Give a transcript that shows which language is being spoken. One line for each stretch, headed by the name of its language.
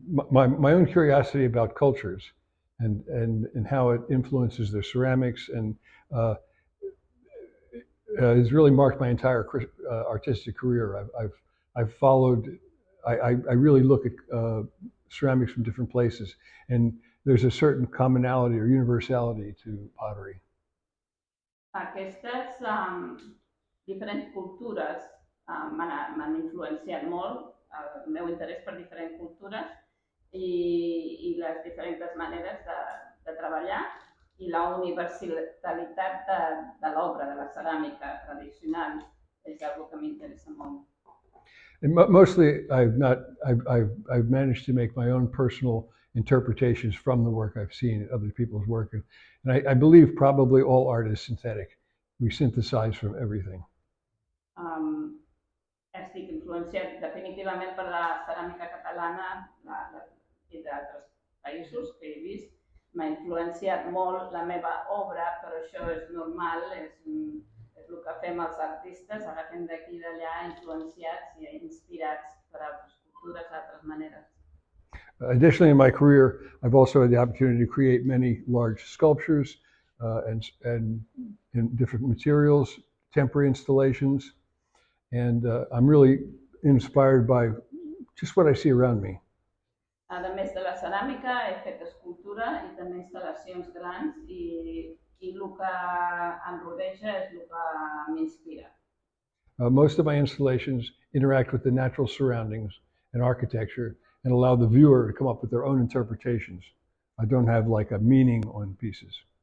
English: My own curiosity about cultures and how it influences their ceramics and has really marked my entire artistic career. I've followed. I really look at ceramics from different places, and there's a certain commonality or universality to pottery.
Catalan: Aquestes diferents cultures m'han influenciat molt, el meu interès per diferents cultures i les diferents maneres de treballar i la universalitat de l'obra, de la ceràmica tradicional, és algo que m'interessa molt.
English: And mostly, I've managed to make my own personal interpretations from the work I've seen other people's work. And I believe probably all art is synthetic. We synthesize from everything.
Catalan: Estic influenciat definitivament per la ceràmica catalana i d'altres països que he vist. M'ha influenciat molt la meva obra, però això és normal, és el que fem els artistes, agafem d'aquí i d'allà influenciats i inspirats per altres cultures, altres maneres.
English: Additionally, in my career, I've also had the opportunity to create many large sculptures and in different materials, temporary installations, and I'm really inspired by just what I see around me.
Catalan: A més de la ceràmica, he fet escultura i també instal·lacions grans i el que em rodeja és el que m'inspira.
English: Most of my installations interact with the natural surroundings and architecture and allow the viewer to come up with their own interpretations. I don't have like a meaning on pieces.